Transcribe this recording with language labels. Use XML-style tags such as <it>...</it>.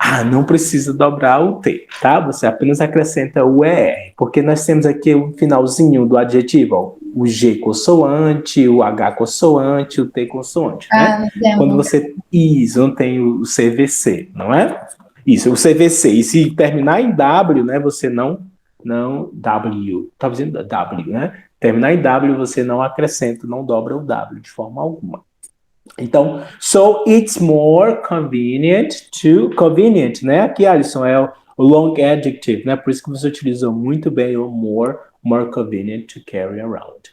<pt>Não precisa dobrar o T, tá? Você apenas acrescenta o ER, porque nós temos aqui o finalzinho do adjetivo, ó, o G consoante, o H consoante, o T consoante, né? Quando você... Isso, não tem o CVC, não é? Isso, o CVC. E se terminar em W, né, você não W, tá dizendo W, né? Terminar em W, você não acrescenta, não dobra o W de forma alguma.</pt> <en>Então, so it's more convenient, né?</en> <pt>Aqui, Alison, é o long adjective, né? Por isso que você utilizou muito bem o</pt> <en>more convenient to carry around.</en>